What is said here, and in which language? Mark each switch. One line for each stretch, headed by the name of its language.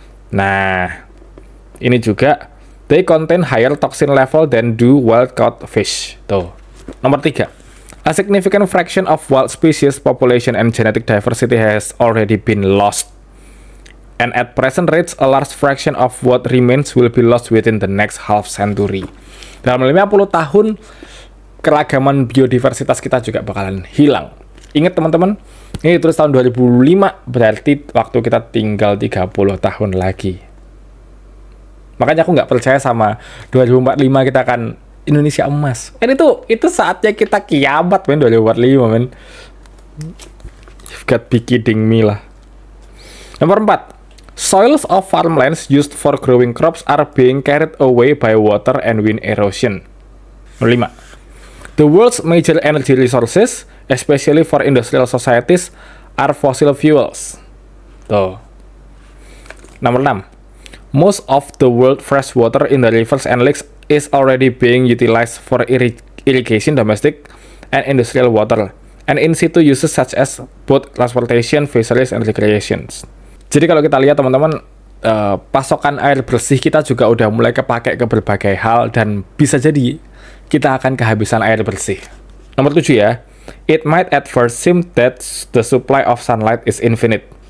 Indonesian: Nah, ini juga
English: they contain higher toxin level than do wild-caught fish.
Indonesian: Tuh. Nomor 3.
English: A significant fraction of wild species population and genetic diversity has already been lost. And at present rates, a large fraction of what remains will be lost within the next half century.
Indonesian: Dalam 50 tahun, keragaman biodiversitas kita juga bakalan hilang. Ingat teman-teman, ini tulis tahun 2005, berarti waktu kita tinggal 30 tahun lagi. Makanya aku nggak percaya sama 2045 kita akan Indonesia emas. Itu saatnya kita kiamat, men, 2045, men.
English: You've got be kidding me lah.
Indonesian: Nomor 4.
English: Soils of farmlands used for growing crops are being carried away by water and wind erosion.
Indonesian: Nomor 5.
English: The world's major energy resources, especially for industrial societies, are fossil fuels.
Indonesian: Tuh. Nomor 6.
English: Most of the world fresh water in the rivers and lakes is already being utilized for irrigation, domestic, and industrial water, and in situ uses such as both transportation, fisheries, and recreations.
Indonesian: Jadi kalau kita lihat teman-teman, pasokan air bersih kita juga udah mulai kepake ke berbagai hal, dan bisa jadi kita akan kehabisan air bersih. Nomor 7 ya.
English: It might at first seem that the supply of sunlight is infinite.